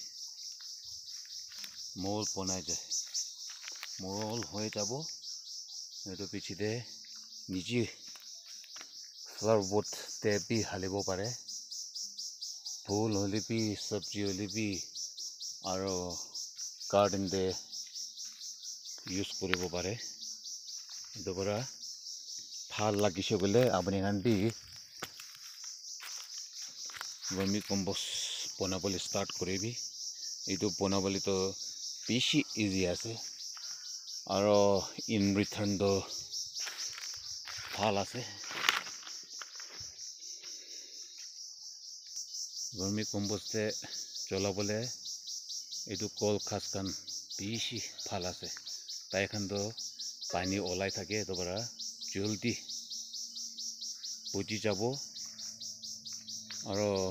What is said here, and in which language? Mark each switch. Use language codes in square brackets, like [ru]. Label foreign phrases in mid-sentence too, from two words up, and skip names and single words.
[nag] mol bonai jai mol hoye jabo etu pichite niji [en] flower pot [nag] te bi halibo pare phul hole bi sabji hole bi aro garden de use koribo pare etu para bhal lagise gole apuni kan bi [en] vermi compost [nag] bonabole start koribi etu bonabole to bishi easy ase aro [en] in return [nag] do bhal ase [en] vermi compost [nag] te cholabole etu kol khas kan bishi bhal ase tai khan do pani olai thake etu para jaldi buji jabo aro